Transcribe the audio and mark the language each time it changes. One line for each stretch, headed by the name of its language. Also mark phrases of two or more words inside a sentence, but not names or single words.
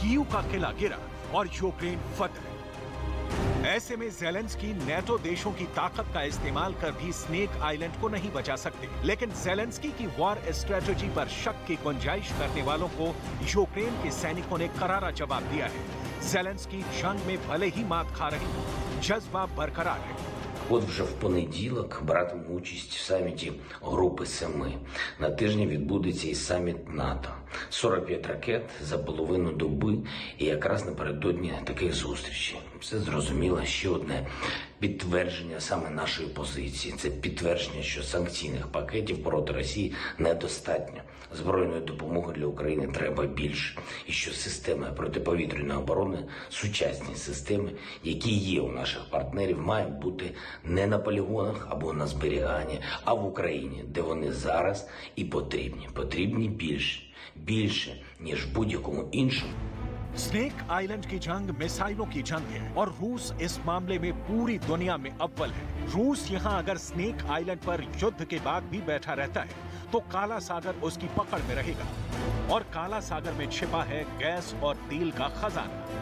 Hindi: कीव का किला गिरा और यूक्रेन फतह। ऐसे में ज़ेलेंस्की नाटो देशों की ताकत का इस्तेमाल कर भी स्नेक आइलैंड को नहीं बचा सकते। लेकिन ज़ेलेंस्की की
English: war strategy
Hindi: पर शक की गुंजाइश करने वालों को यूक्रेन के सैनिकों ने करारा जवाब दिया है। ज़ेलेंस्की जंग में भले ही मात खा रही हो, जज्बा बरकरार है।
Ukrainian: От вже в понеділок братиму участь в саміті Групи Семи. На тижні відбудеться і саміт НАТО. 45 ракет за половину доби, і якраз напередодні таких зустрічей. Все зрозуміло, ще одне підтвердження саме нашої позиції. Це підтвердження, що санкційних пакетів проти Росії недостатньо. Збройної допомоги для України треба більше. І що системи протиповітряної оборони, сучасні системи, які є у наших партнерів, мають бути не на полігонах або на зберіганні, а в Україні, де вони зараз і потрібні. Потрібні більше. Більше, ніж будь-якому іншому.
Hindi: स्नेक आइलैंड की जंग मिसाइलों की जंग है और रूस इस मामले में पूरी दुनिया में अव्वल है। रूस यहां अगर स्नेक आइलैंड पर युद्ध के बाद भी बैठा रहता है तो काला सागर उसकी पकड़ में रहेगा, और काला सागर में छिपा है गैस और तेल का खजाना।